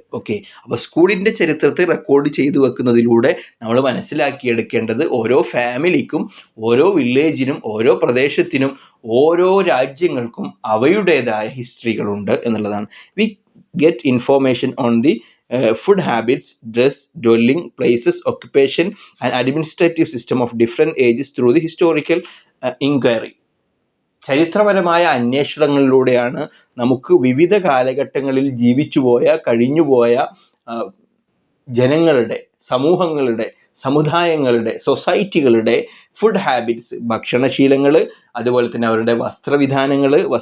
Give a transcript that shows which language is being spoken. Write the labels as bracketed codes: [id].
[ml] Okay, അപ്പോൾ സ്കൂളിൻ്റെ ചരിത്രത്തെ റെക്കോർഡ് ചെയ്തു വെക്കുന്നതിലൂടെ നമ്മൾ മനസ്സിലാക്കിയെടുക്കേണ്ടത് ഓരോ ഫാമിലിക്കും, ഓരോ വില്ലേജിനും, ഓരോ പ്രദേശത്തിനും, ഓരോ രാജ്യങ്ങൾക്കും അവയുടേതായ ഹിസ്റ്ററികളുണ്ട് എന്നുള്ളതാണ്. [en] We get information on the food habits, dress, dwelling places, occupation and administrative system of different ages through the historical inquiry. [ml] ചരിത്രപരമായ അന്വേഷണങ്ങളിലൂടെയാണ് നമുക്ക് വിവിധ കാലഘട്ടങ്ങളിൽ കഴിഞ്ഞുപോയ ജനങ്ങളുടെ, സമൂഹങ്ങളുടെ, സമുദായങ്ങളുടെ, സൊസൈറ്റികളുടെ ഫുഡ് ഹാബിറ്റ്സ്, ഭക്ഷണശീലങ്ങൾ, അതുപോലെ തന്നെ അവരുടെ വസ്ത്രവിധാനങ്ങൾ,